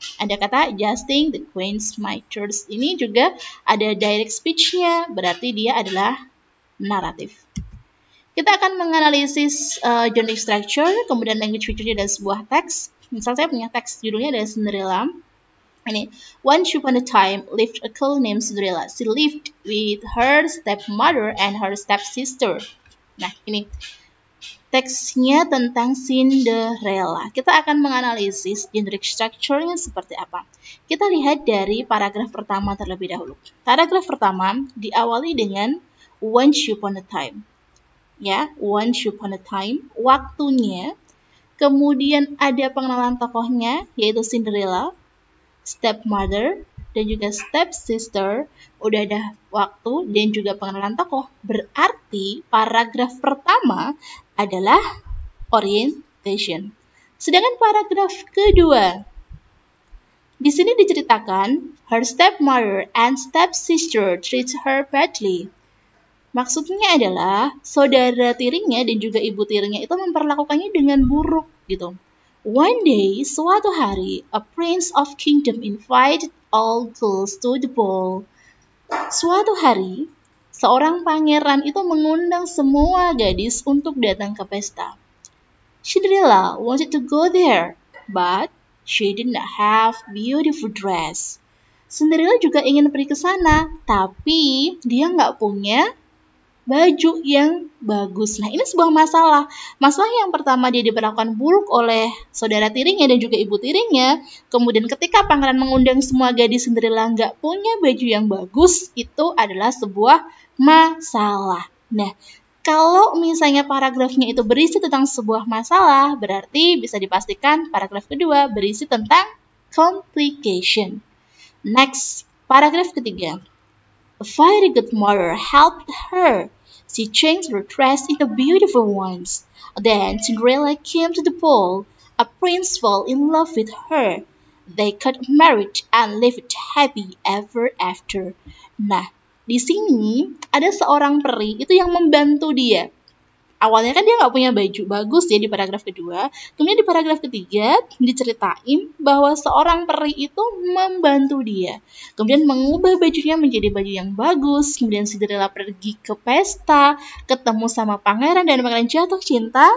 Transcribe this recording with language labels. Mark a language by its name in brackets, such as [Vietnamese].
[Indonesian] Ada kata adjusting the Queen's mitres. Ini juga ada direct speech-nya, berarti dia adalah naratif. Kita akan menganalisis genre structure, kemudian language feature-nya dan sebuah teks. Misal saya punya teks judulnya adalah Cinderella. [English] Ini, once upon a time lived a girl named Cinderella. She lived with her stepmother and her stepsister. [Indonesian] Nah, ini teksnya tentang Cinderella. Kita akan menganalisis generic structure-nya seperti apa. Kita lihat dari paragraf pertama terlebih dahulu. Paragraf pertama diawali dengan once upon a time. Ya, once upon a time, waktunya. Kemudian ada pengenalan tokohnya, yaitu Cinderella, stepmother, dan juga stepsister. Udah ada waktu dan juga pengenalan tokoh. Berarti paragraf pertama adalah orientation. [English] Sedangkan paragraf kedua, di sini diceritakan her stepmother and stepsister treats her badly. [Indonesian] Maksudnya adalah saudara tirinya dan juga ibu tirinya itu memperlakukannya dengan buruk gitu. [English] One day, suatu hari, a prince of kingdom invited all girls to the ball. [Indonesian] Suatu hari, seorang pangeran itu mengundang semua gadis untuk datang ke pesta. [English] Cinderella wanted to go there, but she did not have beautiful dress. [Indonesian] Cinderella juga ingin pergi ke sana, tapi dia nggak punya baju yang bagus. Nah, ini sebuah masalah. Masalah yang pertama, dia diperlakukan buruk oleh saudara tirinya dan juga ibu tirinya. Kemudian ketika pangeran mengundang semua gadis Cinderella nggak punya baju yang bagus, itu adalah sebuah masalah. Nah, kalau misalnya paragrafnya itu berisi tentang sebuah masalah, berarti bisa dipastikan paragraf kedua berisi tentang complication. Next, paragraf ketiga. [English] A very good mother helped her. She changed her dress into beautiful ones. Then Cinderella came to the ball. A prince fell in love with her. They got married and lived happy ever after. [Indonesian] Nah, di sini ada seorang peri itu yang membantu dia. Awalnya kan dia nggak punya baju bagus ya di paragraf kedua. Kemudian di paragraf ketiga diceritain bahwa seorang peri itu membantu dia. Kemudian mengubah bajunya menjadi baju yang bagus. Kemudian Cinderella pergi ke pesta, ketemu sama pangeran dan pangeran jatuh cinta.